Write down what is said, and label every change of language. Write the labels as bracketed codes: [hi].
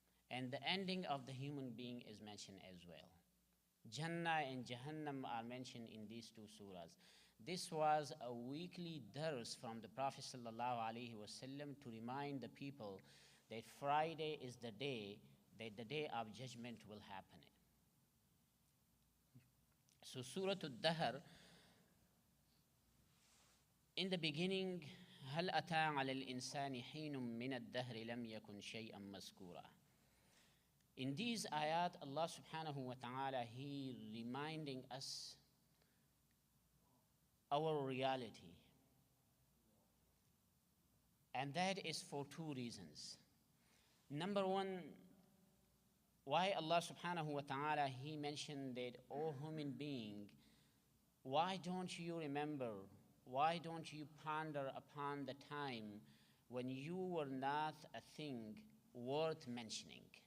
[en] And the ending of the human being is mentioned as well. Jannah and Jahannam are mentioned in these two surahs. This was a weekly dars from the Prophet ﷺ to remind the people that Friday is the day that the day of judgment will happen. So Surah Ad-Dahr, in the beginning, [ar] هل أتى على الإنسان حين من الدهر لم يكن شيئا مذكورا. [en] In these ayat, Allah subhanahu wa ta'ala, He reminding us our reality. And that is for two reasons. Number one, why Allah subhanahu wa ta'ala, He mentioned that, O human being, why don't you remember, why don't you ponder upon the time when you were not a thing worth mentioning?